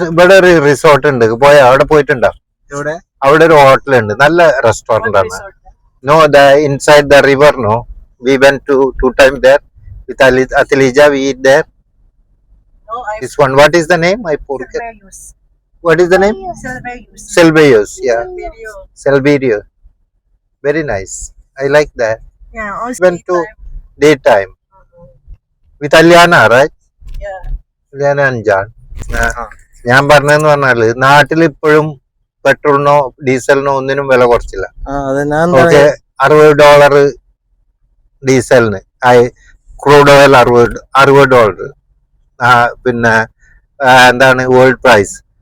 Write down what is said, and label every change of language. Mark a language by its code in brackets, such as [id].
[ml] ഇവിടെ ഒരു റിസോർട്ട് ഉണ്ട്, അവിടെ പോയിട്ടുണ്ടോ? അവിടെ ഒരു ഹോട്ടൽ ഉണ്ട്, നല്ല റെസ്റ്റോറന്റ് ആണ്. [en] No, the inside the river. No, we went to 2 times there with Atilija. We eat there. No, This one, what is the name? I forget. Silverius. What is the name? Silverius. Silverius. Yeah, Silverius. Silverius. Very nice. I like that. Yeah, also Went to daytime with Aliana, right? Yeah. Aliana and John. [ml] ഞാൻ പറഞ്ഞതെന്ന് പറഞ്ഞാല് നാട്ടിൽ ഇപ്പോഴും പെട്രോളിനോ ഡീസലിനോ ഒന്നിനും വില കുറച്ചില്ല. Okay, $60 ഡീസലിന്, crude oil $60. പിന്നെ എന്താണ് വേൾഡ് പ്രൈസ്.